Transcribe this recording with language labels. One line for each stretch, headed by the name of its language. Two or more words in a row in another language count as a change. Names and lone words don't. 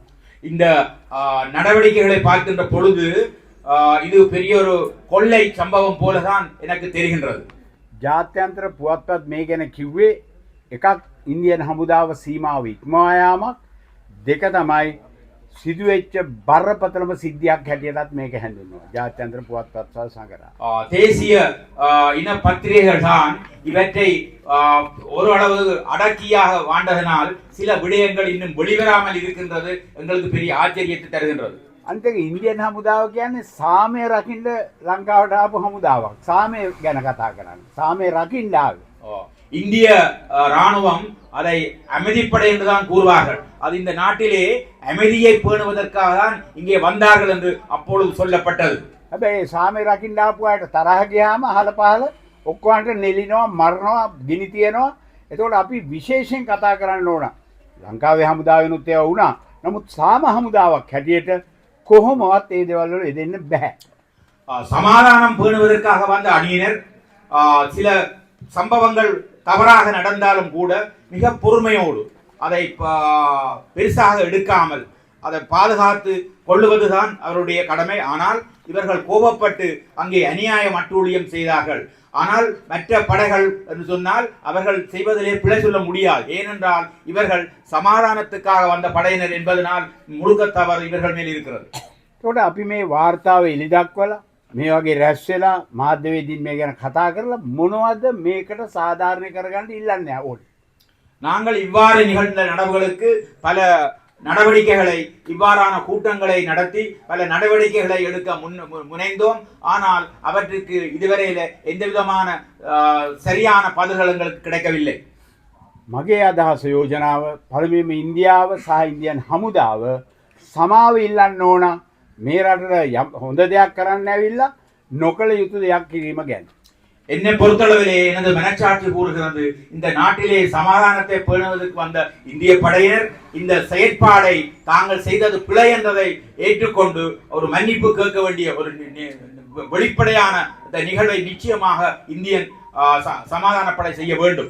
Tamil: இந்த நடவடிக்கைகளை பார்க்கின்ற பொழுது இது பெரிய ஒரு கொள்ளை சம்பவம் போலதான் எனக்கு தெரிகின்றது.
Sinhala: ජාත්‍යන්තර පුවත්පත් මේ ගැන කිව්වේ එකක් ඉන්දියන් හමුදාව සීමාව ඉක්මවා යාමක්, දෙක තමයි සිදුවෙච්ච බරපතලම සිද්ධියක් හැටියටත් මේක හැඳින්වුවා. ජාත්‍යන්තර පුවත්පත් සහ සංගරා.
Tamil: தேசிய இன பத்திரிகைகள் தான் இவற்றை ஓரளவு அடக்கியாக வாழ்ந்ததனால் சில விடயங்கள் இன்னும் வெளிவராமல் இருக்கின்றது எங்களுக்கு பெரிய ஆச்சரியத்தை தருகின்றது.
Sinhala: අනිත් එක ඉන්දියන් හමුදාව කියන්නේ සාමය රකින්න ලංකාවට ආපු හමුදාවක්. සාමය ගැන කතා කරන්නේ. සාමය රකින්න ආවේ.
Tamil: இந்திய ராணுவம் அதை அமைதிப்படை என்றுதான் கூறுவார்கள். அது இந்த நாட்டிலே அமைதியை பேணுவதற்காக தான் இங்கே வந்தார்கள் என்று அப்பொழுது சொல்லப்பட்டது.
Sinhala: හැබැයි සාමය රකින්න ආපු අයට තරහ ගියාම අහල පහල ඔක්කොන්ට නෙලිනවා, මරනවා, ගිනි තියනවා. එතකොට අපි විශේෂයෙන් කතා කරන්න ඕන. ලංකාවේ හමුදාවෙනුත් ඒවා වුණා. නමුත් සාම හමුදාවක් හැටියට කොහොමවත් ඒ දේවල් වල යෙදෙන්න බෑ.
Tamil: சமாதானம் பேணுவதற்காக வந்த அணியினர் சில சம்பவங்கள் தவறாக நடந்தாலும் கூட மிக பொறுமையோடு அதை பெருசாக எடுக்காமல் அதை பாதுகாத்து கொள்ளுவதுதான் அவருடைய கடமை. ஆனால் இவர்கள் கோபப்பட்டு அங்கே அநியாய அட்டூழியம் செய்தார்கள். ஆனால் மற்ற படைகள் என்று சொன்னால் அவர்கள் செய்வதிலே பிழை சொல்ல முடியாது. ஏனென்றால் இவர்கள் சமாதானத்துக்காக வந்த படையினர் என்பதனால் முழுக்க தவறு இவர்கள் மேல் இருக்கிறது.
Sinhala: ඒකට අපි මේ වාර්තාව එලි දක්වලා මේ වගේ රැස් වෙලා මාධ්‍යවේදීන් මේ ගැන කතා කරලා මොනවද මේකට සාධාරණ කරගන්න ඉල්ලන්නේ ඕනේ.
Tamil: நாங்கள் இவ்வாறு நிகழ்ந்த நடவுகளுக்கு பல நடவடிக்கைகளை இவ்வாறான கூட்டங்களை நடத்தி பல நடவடிக்கைகளை எடுக்க முனைந்தோம். ஆனால் அவற்றுக்கு இதுவரையில எந்த விதமான சரியான பதில்கள் எங்களுக்கு கிடைக்கவில்லை.
Sinhala: මගේ අදහස යෝජනාව පළමුවෙන්ම ඉන්දියාව සහ ඉන්දියන් හමුදාව සමාව ඉල්ලන්න ඕන මේ රටට හොඳ දෙයක් කරන්න ඇවිල්ලා නොකළ යුතු දෙයක් කිරීම ගැන.
Tamil: என்னை பொறுத்தளவிலே எனது மனச்சாட்சி கூறுகிறது, இந்த நாட்டிலே சமாதானத்தை பேணுவதற்கு வந்த இந்திய படையினர் இந்த செயற்பாடை தாங்கள் செய்தது பிழை என்பதை ஏற்றுக்கொண்டு ஒரு மன்னிப்பு கேட்க வேண்டிய ஒரு வெளிப்படையான இந்த நிகழ்வை நிச்சயமாக இந்தியன் சமாதான படை செய்ய வேண்டும்.